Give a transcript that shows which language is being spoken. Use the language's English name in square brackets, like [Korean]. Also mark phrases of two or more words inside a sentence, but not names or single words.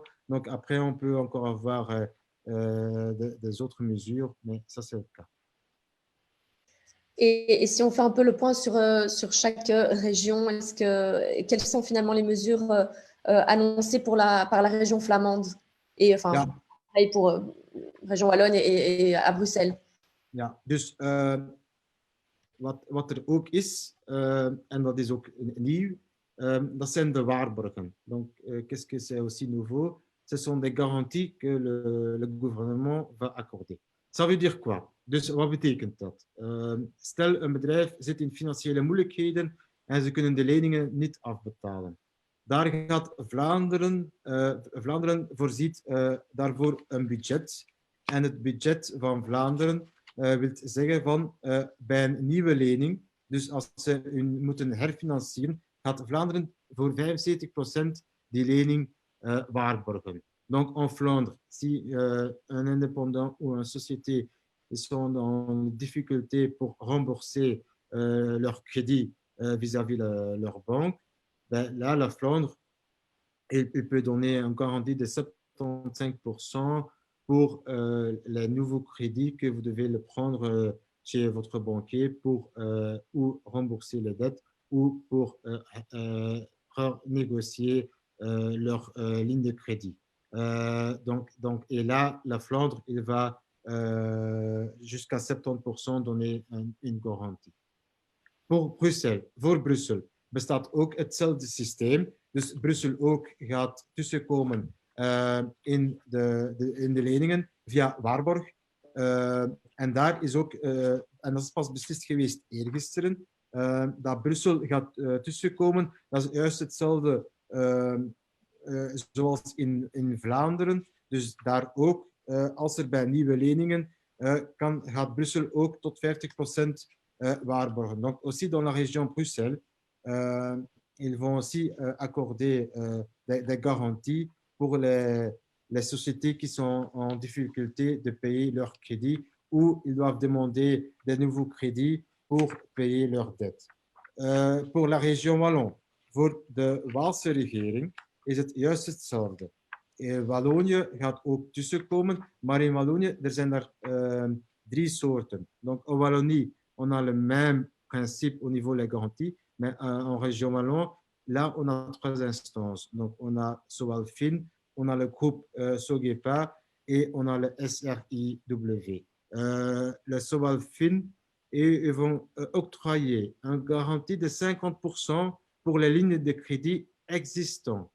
[French] Donc après, on peut encore avoir des autres mesures, mais ça, c'est le cas. Et si on fait un peu le point sur chaque région, quelles sont finalement les mesures annoncées par la région flamande et enfin pour région wallonne et à Bruxelles? [Dutch] Ja, dus wat er ook is, en dat is ook nieuw, dat zijn de waarborgen. [French] Donc, qu'est-ce que c'est aussi nouveau? Ce sont des garanties que le gouvernement va accorder. Ça veut dire quoi? [Dutch] Dus wat betekent dat? Stel, een bedrijf zit in financiële moeilijkheden en ze kunnen de leningen niet afbetalen. Daar gaat Vlaanderen voorziet daarvoor een budget. En het budget van Vlaanderen wil zeggen van bij een nieuwe lening, dus als ze hun moeten herfinancieren, gaat Vlaanderen voor 75% die lening waarborgen. [French] Donc en Flandre, si un indépendant ou une société ils sont en difficulté pour rembourser leur crédit vis-à-vis leur banque, ben là, la Flandre, il peut donner une garantie de 75% pour les nouveaux crédits que vous devez le prendre chez votre banquier pour ou rembourser les dettes ou pour renégocier leur ligne de crédit. Donc, et là, la Flandre, il va jusqu'à 70% donner une garantie. [Dutch] Voor Brussel bestaat ook hetzelfde systeem. Dus Brussel ook gaat tussenkomen in de leningen via waarborg. En daar is ook, en dat is pas beslist geweest eergisteren, dat Brussel gaat tussenkomen. Dat is juist hetzelfde zoals in Vlaanderen. Dus daar ook, als er bij nieuwe leningen gaat Brussel ook tot 50% waarborgen. [French] Donc aussi dans la région Bruxelles, ils vont aussi accorder des garanties pour les sociétés qui sont en difficulté de payer leur crédit ou ils doivent demander des nouveaux crédits pour payer leurs dettes. Pour la région Wallon, [Dutch] voor de Waalse regering is het juist hetzelfde. Wallonië gaat ook tussenkomen, maar in Wallonië er zijn er 3 soorten. [French] Donc en Wallonie, on a le même principe au niveau des garanties, mais en région Wallon, là, on a 3 instances. Donc, on a Sowalfin, on a le groupe Sogepa et on a le SRIW. Le Sowalfin, ils vont octroyer une garantie de 50% pour les lignes de crédit existantes.